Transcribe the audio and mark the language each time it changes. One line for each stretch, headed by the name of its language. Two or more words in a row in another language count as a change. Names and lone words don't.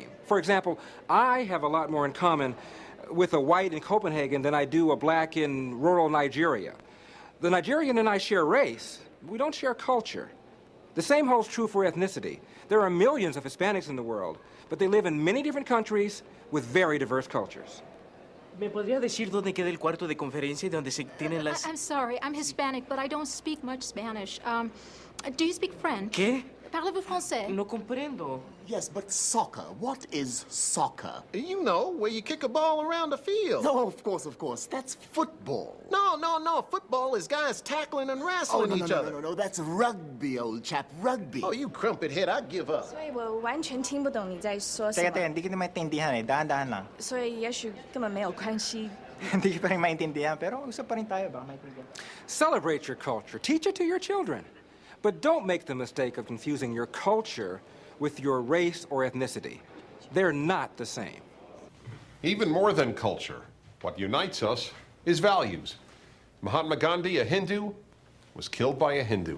English: For example, I have a lot more in common with a white in Copenhagen than I do a black in rural Nigeria. The Nigerian and I share race. We don't share culture. The same holds true for ethnicity. There are millions of Hispanics in the world, but they live in many different countries with very diverse cultures.
Spanish: ¿Me podría decir dónde queda el cuarto de conferencia y donde se tienen las...
English: I'm sorry, I'm Hispanic, but I don't speak much Spanish. Do you speak French? ¿Qué?
French: Parlez-vous français?
Spanish: No comprendo.
English: Yes, but soccer. What is soccer? You know, where you kick a ball around the field. No, of course. That's football. No. Football is guys tackling and wrestling each other. No. That's rugby, old chap. Rugby. Oh, you crumpet head. I give up.
Chinese: 所以我完全听不懂你在说什么。
Filipino: hindi kita maintindihan eh. Dahan-dahan lang.
Chinese: 所以也许根本没有关系。
Filipino: Hindi pa rin maintindihan, pero usap pa rin tayo ba?
English: Celebrate your culture. Teach it to your children. But don't make the mistake of confusing your culture with your race or ethnicity. They're not the same. Even more than culture, what unites us is values. Mahatma Gandhi, a Hindu, was killed by a Hindu.